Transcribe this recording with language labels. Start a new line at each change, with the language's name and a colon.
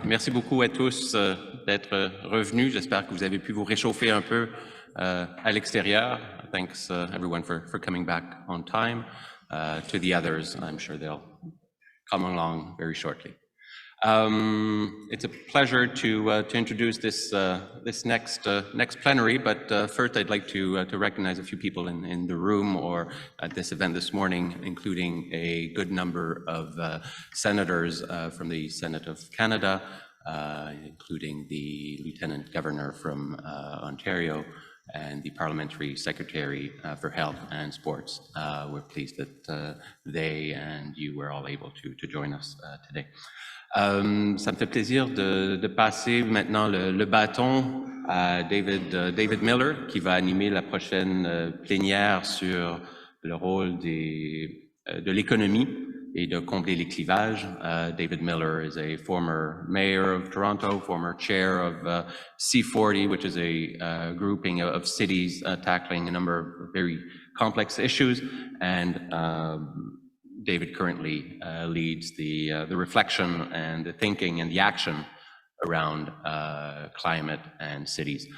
French: Merci beaucoup à tous d'être revenus. J'espère que vous avez pu vous réchauffer un peu à l'extérieur.
English: Thanks everyone for coming back on time. To the others, I'm sure they'll come along very shortly. It's a pleasure to introduce this next plenary, but first I'd like to recognize a few people in the room or at this event this morning, including a good number of senators from the Senate of Canada, including the Lieutenant Governor from Ontario and the Parliamentary Secretary for Health and Sports. We're pleased that they and you were all able to join us today.
French: Ça me fait plaisir de passer maintenant le bâton à David Miller, qui va animer la prochaine plénière sur le rôle de l'économie et de combler les clivages.
English: David Miller is a former mayor of Toronto, former chair of C40, which is a grouping of cities tackling a number of very complex issues, and David currently leads the reflection and the thinking and the action around climate and cities.